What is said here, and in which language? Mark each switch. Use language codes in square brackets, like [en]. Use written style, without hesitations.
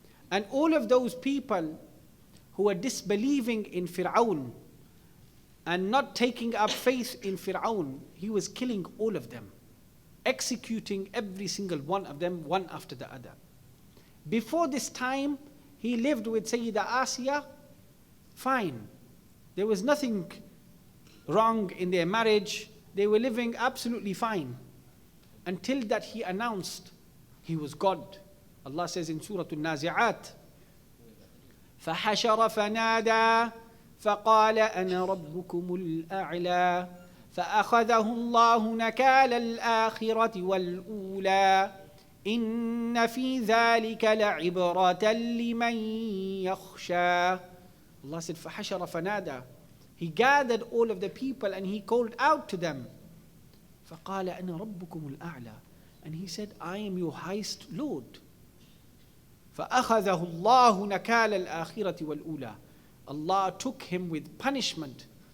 [en] And all of those people who were disbelieving in Fir'aun and not taking up faith in Fir'aun, he was killing all of them, executing every single one of them, one after the other. Before this time, he lived with Sayyida Asiya, fine. There was nothing wrong in their marriage. They were living absolutely fine. Until that he announced he was God. Allah says in Surah Al-Nazi'at, [ar] فَحَشَرَ فَنَادَى فَقَالَ أَنَا رَبُّكُمُ الْأَعْلَى فَأَخَذَهُ اللَّهُ نَكَالَ الْآخِرَةِ وَالْأُولَى إِنَّ فِي ذَلِكَ لَعِبْرَةً لِمَنْ يَخْشَى. [en] Allah said, [ar] فَحَشَرَ فَنَادَى. [en] He gathered all of the people and he called out to them. [ar] فَقَالَ أَنَا رَبُّكُمُ الْأَعْلَى. [en] And he said, I am your highest Lord. [ar] فَأَخَذَهُ اللَّهُ نَكَالَ الْآخِرَةِ وَالْأُولَى. [en] Allah took him with punishment